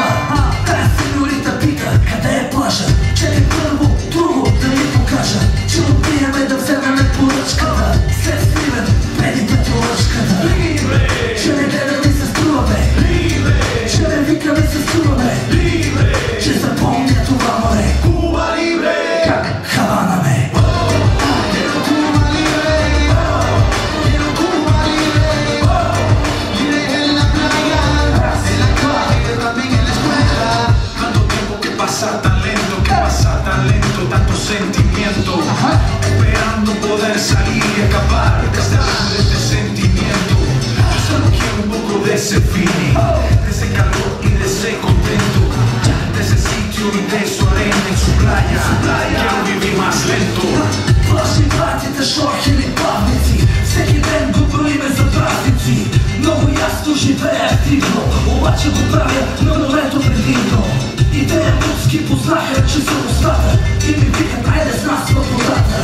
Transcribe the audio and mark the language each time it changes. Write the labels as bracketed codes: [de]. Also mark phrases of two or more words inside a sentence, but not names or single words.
[bg] Тая сеньорита пита, къде е плажа? Чекай първо, друго да ни покажа, че отпиеме да вземеме поръчката. След Сливен, преди петролъчката. Че не гледа ми се струва бе, че не вика ми се струва бе, че запомня това море. Куба Либре, как Хавана бе. [es] Tan lento, tanto sentimiento, esperando poder salir y escapar de este sentimiento. Solo quiero un poco de ese feeling, de ese calor y de ese contento, de ese sitio y de su arena y su playa. Quiero vivir más lento. [bg] Ваши братите шохери павници, всеки ден го броиме за празници. Много ясно живея активно, обаче го правя на морето предимно. И те руски познаха, че съм остатък и ми викат, айде с нас във водата.